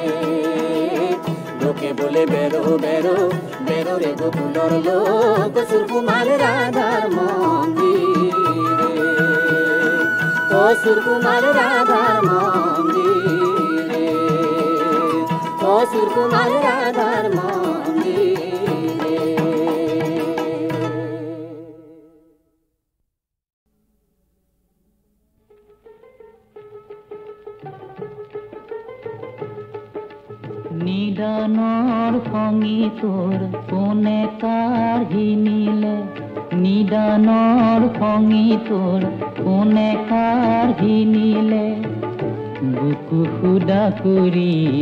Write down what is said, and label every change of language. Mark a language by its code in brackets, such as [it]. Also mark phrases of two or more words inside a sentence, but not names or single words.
[bn] লোকে বলে বেরো বেরো বেরো রে গোকুলর লোক অসুর কুমার রাধার মন্দিরে অসুর কুমার রাধার মন্দিরে অসুর কুমার রাধার মন্দিরে [as] নিদানৰ খঙি তোৰ কোনে কাঢ়ি নিলে নিদানৰ খঙি তোৰ কোনে কাঢ়ি নিলে বুকু সুদা কৰি